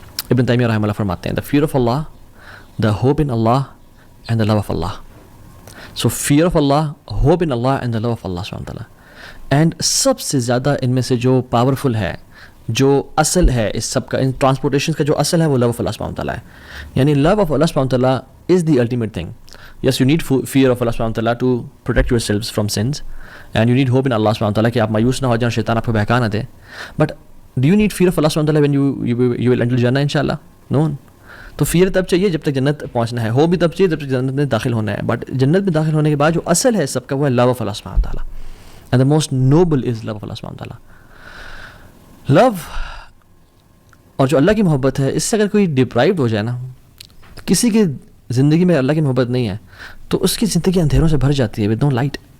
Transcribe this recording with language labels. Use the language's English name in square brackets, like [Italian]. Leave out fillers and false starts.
[Urdu] ابن تیمیہ رحمہ اللہ فرماتے ہیں, [English] The fear of Allah, the hope in Allah and the love of Allah. So fear of Allah, hope in Allah and the love of Allah subhanahu wa ta'ala. [Urdu] And سب سے زیادہ ان میں سے جو powerful ہے, جو اصل ہے اس سب کا, ان ٹرانسپورٹیشن کا جو اصل ہے وہ [English] love of Allah subhanahu wa ta'ala [Urdu] ہے. [English] یعنی love of Allah subhanahu wa ta'ala is the ultimate thing. Yes, you need fear of Allah subhanahu wa ta'ala to protect yourselves from sins, and you need hope in Allah subhanahu wa ta'ala [Urdu] کہ آپ مایوس نہ ہو جائیں, شیطان آپ کو بہکا نہ دے. [English] But do you need fear of Allah subhanahu wa ta'ala when you will enter Jannah inshallah? No. [Urdu] تو فیئر تب چاہیے جب تک جنت پہنچنا ہے, ہو بھی تب چاہیے جب تک جنت میں داخل ہونا ہے. بٹ جنت میں داخل ہونے کے بعد جو اصل ہے سب کا وہ ہے لو آف اللہ سبحانہ وتعالیٰ, [English] And the most noble is love of Allah سبحانہ وتعالیٰ. [Urdu] لو اور جو اللہ کی محبت ہے, اس سے اگر کوئی ڈپرائیوڈ ہو جائے نا, کسی کی زندگی میں اللہ کی محبت نہیں ہے تو اس کی زندگی اندھیروں سے بھر جاتی ہے [English] With no light.